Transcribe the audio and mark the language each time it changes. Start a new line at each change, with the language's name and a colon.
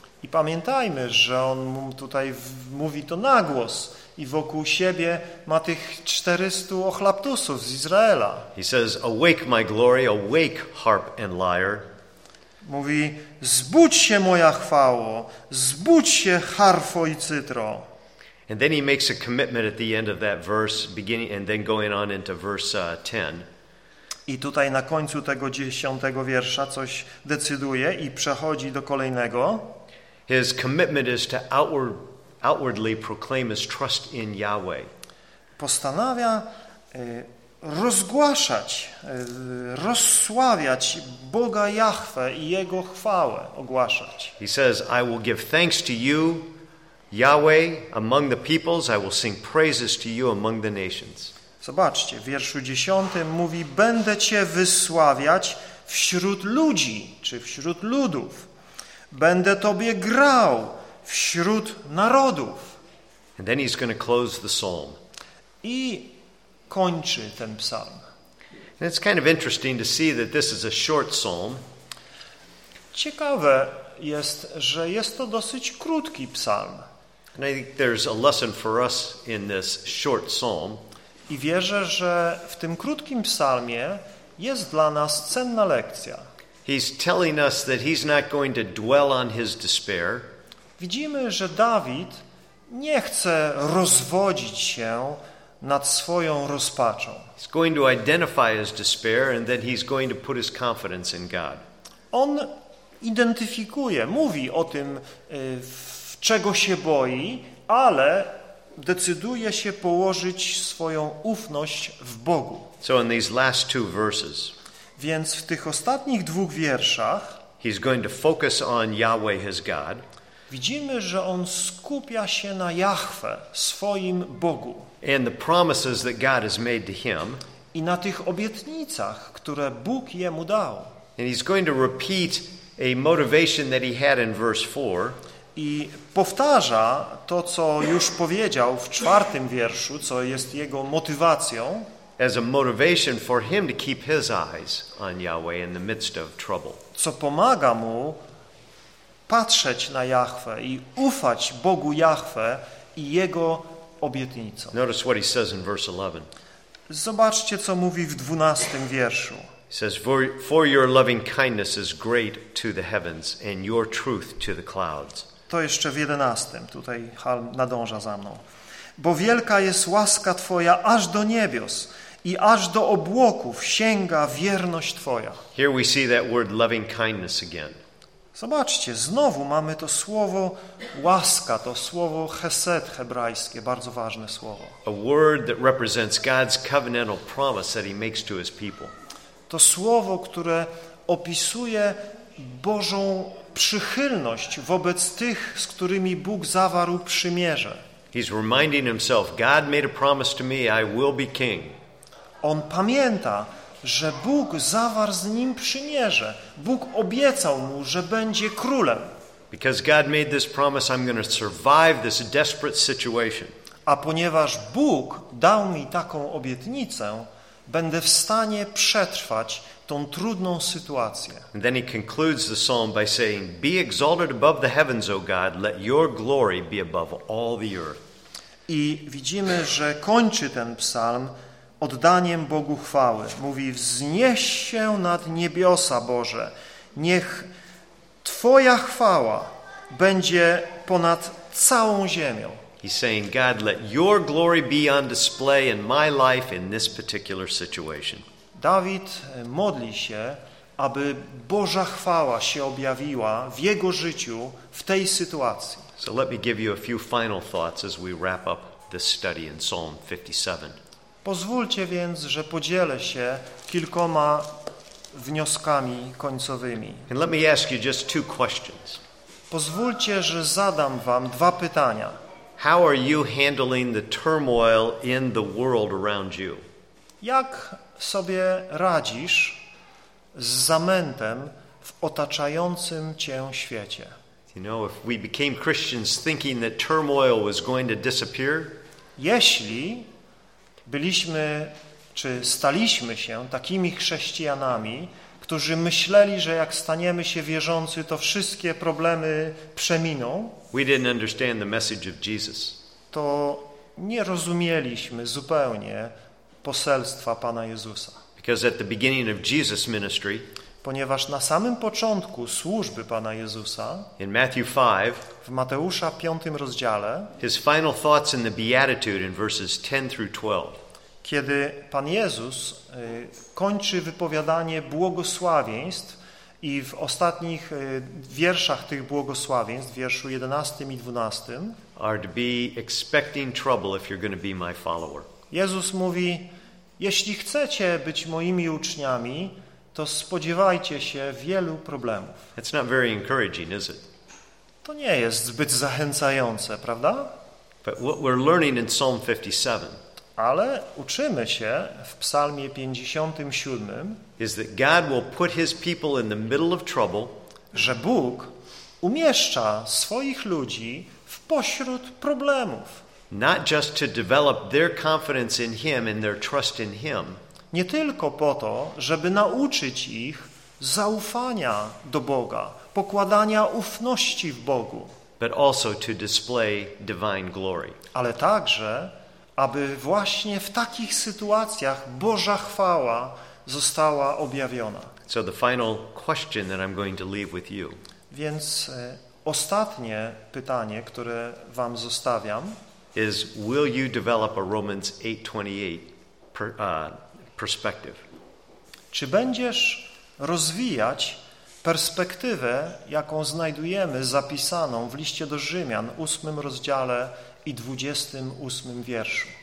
Polish: I pamiętajmy, że on tutaj mówi to na głos i wokół siebie ma tych 400 ochlaptusów z Izraela.
English: He says, awake my glory, awake harp and lyre.
Polish: Mówi, zbudź się moja chwało, zbudź się harfo i cytro.
English: And then he makes a commitment at the end of that verse, beginning and then going on into verse 10.
Polish: I tutaj na końcu tego 10 wiersza coś decyduje i przechodzi do kolejnego.
English: His commitment is to outwardly proclaim his trust in Yahweh.
Polish: Postanawia rozgłaszać, rozsławiać Boga Jahwe i jego chwałę ogłaszać.
English: He says, I will give thanks to you, Yahweh, among the peoples. I will sing praises to you among the nations.
Polish: Zobaczcie, w wierszu 10 mówi, będę cię wysławiać wśród ludzi, czy wśród ludów. Będę tobie grał wśród narodów.
English: And then he's going to close the psalm.
Polish: I kończy ten psalm.
English: And it's kind of interesting to see that this is a short psalm.
Polish: Ciekawe jest, że jest to dosyć krótki psalm.
English: And I think there's a lesson for us in this short psalm.
Polish: I wierzę, że w tym krótkim psalmie jest dla nas cenna lekcja.
English: He's telling us that he's not going to dwell on his despair.
Polish: Widzimy, że Dawid nie chce rozwodzić się nad swoją rozpaczą.
English: He's going to identify his despair and then he's going to put his confidence in God.
Polish: On identyfikuje, mówi o tym, czego się boi, ale decyduje się położyć swoją ufność w Bogu.
English: So in these last two verses.
Polish: Więc w tych ostatnich dwóch wierszach
English: he's going to focus on Yahweh his God.
Polish: Widzimy, że on skupia się na Jahwe, swoim Bogu.
English: And the promises that God has made to him.
Polish: I na tych obietnicach, które Bóg jemu dał.
English: And he's going to repeat a motivation that he had in verse 4.
Polish: I powtarza to, co już powiedział w czwartym wierszu, co jest jego motywacją.
English: As a motivation for him to keep his eyes on Yahweh in the midst of trouble.
Polish: Co pomaga mu patrzeć na Jahwe i ufać Bogu Jahwe i jego obietnicom.
English: Notice what he says in verse 11.
Polish: Zobaczcie, co mówi w 12 wierszu.
English: He says, for your loving kindness is great to the heavens and your truth to the clouds.
Polish: To jeszcze w 11, tutaj Hal nadąża za mną. Bo wielka jest łaska Twoja aż do niebios i aż do obłoków sięga wierność Twoja.
English: Here we see that word loving kindness again.
Polish: Zobaczcie, znowu mamy to słowo łaska, to słowo chesed hebrajskie, bardzo ważne słowo.
English: A word that represents God's covenantal promise that he makes to his people.
Polish: To słowo, które opisuje Bożą przychylność wobec tych, z którymi Bóg zawarł przymierze.
English: He's reminding himself, God made a promise to me, I will be king.
Polish: On pamięta, że Bóg zawarł z nim przymierze. Bóg obiecał mu, że będzie królem.
English: Because God made this promise, I'm going to survive this desperate situation.
Polish: A ponieważ Bóg dał mi taką obietnicę, będę w stanie przetrwać tą trudną sytuację.
English: And then he concludes the psalm by saying, be exalted above the heavens, O God, let your glory be above all the earth.
Polish: I widzimy, że kończy ten psalm oddaniem Bogu chwały. Mówi, wznieś się nad niebiosa, Boże, niech Twoja chwała będzie ponad całą ziemią.
English: He's saying, God, let your glory be on display in my life in this particular situation.
Polish: Dawid modli się, aby Boża chwała się objawiła w jego życiu w tej sytuacji.
English: So let me give you a few final thoughts as we wrap up this study in Psalm 57.
Polish: Pozwólcie więc, że podzielę się kilkoma wnioskami końcowymi.
English: And let me ask you just two questions.
Polish: Pozwólcie, że zadam wam dwa pytania.
English: How are you handling the turmoil in the world around you?
Polish: Jak sobie radzisz z zamętem w otaczającym cię świecie?
English: You know, if we became Christians thinking that turmoil was going to disappear,
Polish: jeśli byliśmy czy staliśmy się takimi chrześcijanami, którzy myśleli, że jak staniemy się wierzący, to wszystkie problemy przeminą,
English: we didn't understand the message of Jesus.
Polish: To nie rozumieliśmy zupełnie poselstwa Pana Jezusa.
English: Because at the beginning of Jesus' ministry,
Polish: ponieważ na samym początku służby Pana Jezusa,
English: in Matthew 5,
Polish: w Mateusza 5 rozdziale,
English: his final thoughts in the Beatitude in verses 10 through 12,
Polish: kiedy Pan Jezus kończy wypowiadanie błogosławieństw i w ostatnich wierszach tych błogosławieństw, wierszu 11 i 12,
English: are to be expecting trouble if you're going to be my follower.
Polish: Jezus mówi: jeśli chcecie być moimi uczniami, to spodziewajcie się wielu problemów.
English: It's not very encouraging, is it?
Polish: To nie jest zbyt zachęcające, prawda?
English: But what we're learning in Psalm 57,
Polish: ale uczymy się w Psalmie 57,
English: is that God will put his people in the middle of trouble,
Polish: że Bóg umieszcza swoich ludzi w pośród problemów.
English: Not just to develop their confidence in him and their trust in him,
Polish: nie tylko po to, żeby nauczyć ich zaufania do Boga, pokładania ufności w Bogu,
English: but also to display divine glory.
Polish: Ale także, aby właśnie w takich sytuacjach Boża chwała została objawiona.
English: So the final question that I'm going to leave with you.
Polish: Więc ostatnie pytanie, które wam zostawiam,
English: is will you develop a Romans 8:28 perspective?
Polish: Czy będziesz rozwijać perspektywę, jaką znajdujemy zapisaną w liście do Rzymian, 8 rozdziale i 28 wierszu?